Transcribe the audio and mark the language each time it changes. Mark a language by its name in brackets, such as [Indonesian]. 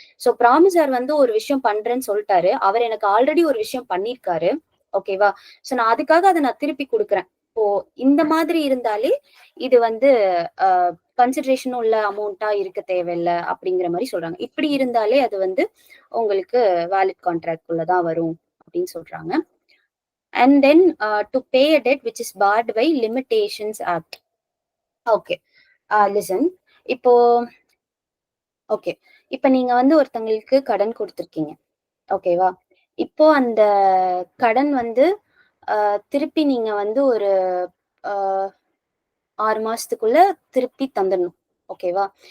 [Tamil] So ப்ராமிசர் வந்து ஒரு விஷயம் பண்றேன்னு சொல்ட்டாரு. அவர் எனக்கு ஆல்ரெடி ஒரு விஷயம் பண்ணியிருக்காரு. ஓகேவா? ஸோ நான் அதுக்காக அத நான் திருப்பி குடுக்குறேன். இப்போ இந்த மாதிரி இருந்தாலே இது வந்து அ கன்சிடரேஷன் உள்ள அமௌண்ட்டா இருக்க தேவையில்ல அப்படிங்கிற மாரி சொல்றாங்க. இப்படி இருந்தாலே அது வந்து உங்களுக்கு வேலிட் கான்ட்ராக்ட் குள்ள தான் வரும் அப்படின்னு சொல்றாங்க. [English] And then to pay a debt which is barred by limitations act. Okay. Listen. [Tamil] இப்போ [English] Okay. [Tamil] இப்ப நீங்க வந்து ஒருத்தங்களுக்கு கடன் குடுத்துருக்கீங்க. ஓகேவா? இப்போ அந்த கடன் வந்து அ திருப்பி நீங்க வந்து ஒரு அ 6 மாசத்துக்குள்ள திருப்பி தந்துடணும். ஓகேவா?